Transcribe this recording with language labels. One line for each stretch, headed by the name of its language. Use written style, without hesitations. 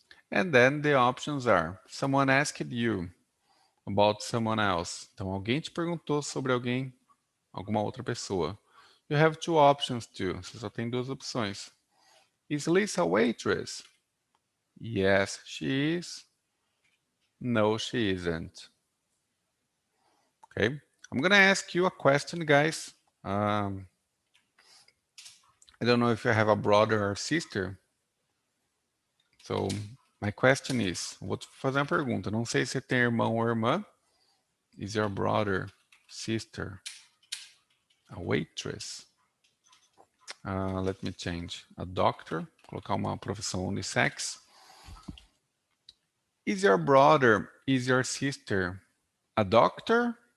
English: And then the options are, someone asked you about someone else.
Portuguese: Então, alguém te perguntou sobre alguém, alguma outra pessoa.
English: You have two options too.
Portuguese: Você só tem duas opções.
English: Is Lisa a waitress? Yes, she is. No, she isn't. Okay. I'm gonna ask you a question, guys. I don't know if you have a brother or sister. So, my question is,
Portuguese: vou te fazer uma pergunta. Não sei se você tem irmão ou irmã.
English: Is your brother, sister, a waitress? Let me change. A doctor.
Portuguese: Colocar uma profissão unissex.
English: Is your brother, is your sister a doctor?